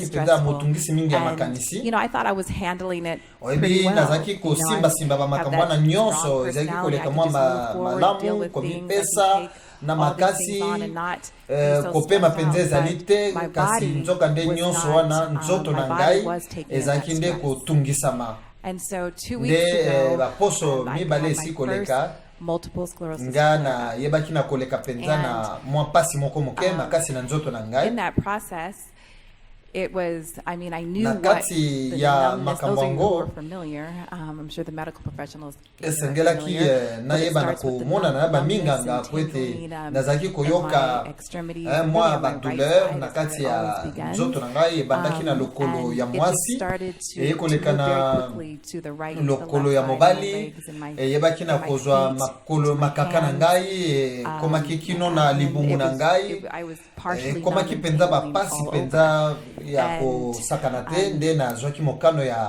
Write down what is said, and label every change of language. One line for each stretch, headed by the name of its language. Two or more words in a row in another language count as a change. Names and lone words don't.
Lingala: mpenza motungisi mingi ya makanisi oyebi nazalaki kosimbasimba bamakambo wana nyonso ezalaki koleka mwa malamu komipesa na makasi kopema mpenza ezali te kasi nzoka nde nyonso wana nzoto na ngai ezalaki nde kotungisama nde baposo mibale esi koleka ngana yebaki na koleka penza na mwa pasi moko moke makasi na nzoto na ngai
English: it was, I mean, I knew what the numbness, those of you who are familiar, I'm sure the medical professionals
Lingala: esengelaki nayeba na komona na baminganga kwete nazaki koyoka mwa badouleur na kati ya nzoto na ngai ebandaki na lokolo ya mwasi ekoleka na lokolo ya mobali eyebaki na kozwa makolo makaka na ngai komaki kino na libumu na ngai komaki penza bapasi penza ya kosakana te nde nazwaki mokano